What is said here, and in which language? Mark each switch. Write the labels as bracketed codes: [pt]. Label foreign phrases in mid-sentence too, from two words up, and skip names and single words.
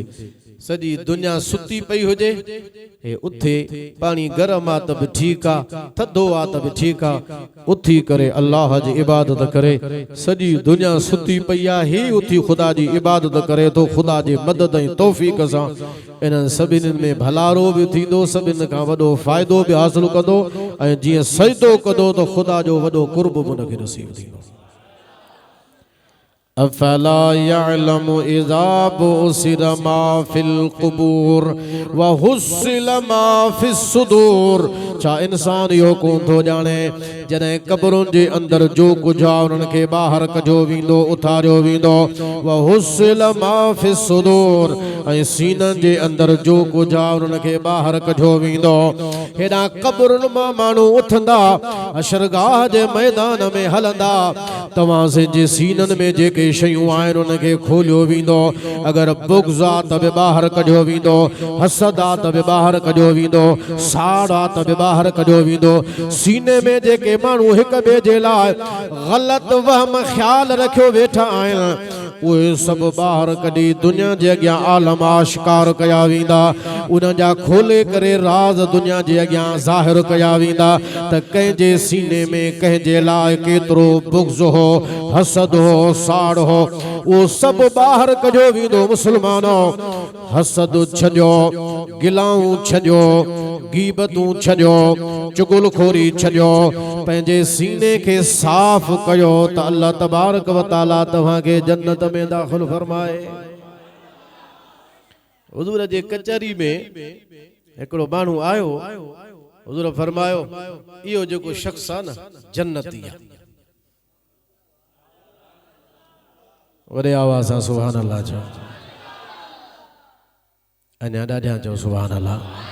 [sd] सॼी दुनिया सुती पई हुजे, हे उथे, पानी गरम आ त बि ठीकु आ, थधो आ त बि ठीकु आ, उथी करे अल्लाह जी इबादत करे। सॼी दुनिया सुती पई आ, ही उथी खुदा जी इबादत करे तो खुदा जी मदद ऐं तौफीक सां इन्हनि सभिनी में भलारो बि थींदो, सभिनी खां वॾो फ़ाइदो बि हासिल कंदो, ऐं जीअं सजदो कंदो त खुदा जो वॾो कुर्ब बि उनखे नसीब थींदो। [ar] أفلا يعلم إذا بعثر ما في القبور وحصل ما في الصدور. [sd] छा इंसान यो कोन थो ॼाणे जॾहिं क़बरुनि जे अंदर जो कुझु आहे उन्हनि खे ॿाहिरि कढियो वेंदो, उथारियो वेंदो। [ar] وحصل ما في الصدور, [sd] ऐं सीननि जे अंदर जो कुझु आहे उन्हनि खे ॿाहिरि कढियो वेंदो। हेॾां क़बरुनि मां माण्हू उथंदा, अशरगाह जे मैदान में हलंदा, तव्हां जे सीननि में जेके शयूं आहिनि उनखे खोलियो वेंदो। अगर बुग़्ज़ आ त बि ॿाहिरि कढियो वेंदो, हसद आ त बि ॿाहिरि कढियो वेंदो, साड़ आ त बि ॿाहिरि कढियो वेंदो। सीने में जेके माण्हू हिक ॿिए जे लाइ ग़लत वहम ख़्याल रखियो वेठा आहिनि, उहे सभु ॿाहिरि कढी दुनिया जे अॻियां आलम आश्कार कया वेंदा। उन जा खोले करे राज़ दुनिया जे अॻियां ज़ाहिर कया वेंदा त कंहिंजे सीने में कंहिंजे लाइ केतिरो बुग़्ज़ हो, हसद हो, साड़ हो, वो सब बाहर कढियो वेंदो। मुसलमानो, हसद छॾियो, गिलाऊं छॾियो, गीबतूं छॾियो, चुगलखोरी छॾियो, पंहिंजे सीने के साफ़ कयो त [ar] الله تبارك وتعالى [sd] तव्हांखे जन्नत में दाख़िल फरमाए। हुज़ूर जे कचहरी में हिकिड़ो माण्हू आयो, हुज़ूर फरमायो इहो जेको शख़्स आहे न जन्नती आहे। वॾे आवाज़ सां [ar] سبحان الله [sd] चओ, अञा ॾाढा चओ [ar] سبحان الله.